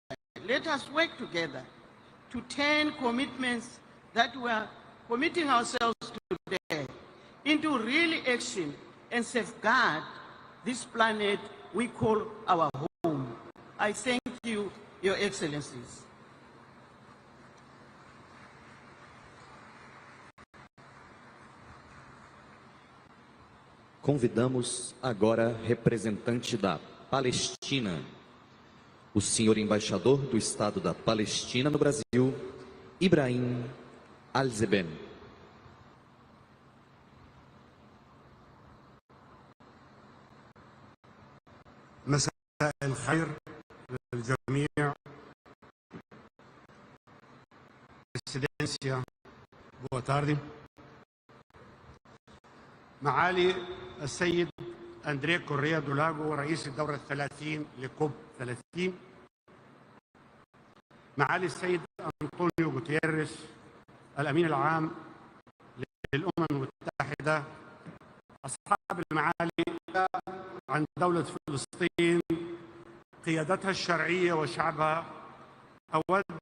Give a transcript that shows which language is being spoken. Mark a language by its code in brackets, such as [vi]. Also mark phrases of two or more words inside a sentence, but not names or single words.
[en] Let us work together to turn commitments that we are committing ourselves to today into real action and safeguard this planet we call our home. I thank you, Your Excellencies. [pt] Convidamos agora representante da Palestina, o senhor embaixador do Estado da Palestina no Brasil, Ibrahim Al-Zeben. [ar] مساء الخير للجميع. [pt] Excelência, boa tarde. [ar] معالي السيد أندريه كوريا دولاغو رئيس الدورة 30 لكوب 30، معالي السيد أنطونيو غوتيريس الأمين العام للأمم المتحدة، أصحاب المعالي عن دولة فلسطين قيادتها الشرعية وشعبها، أود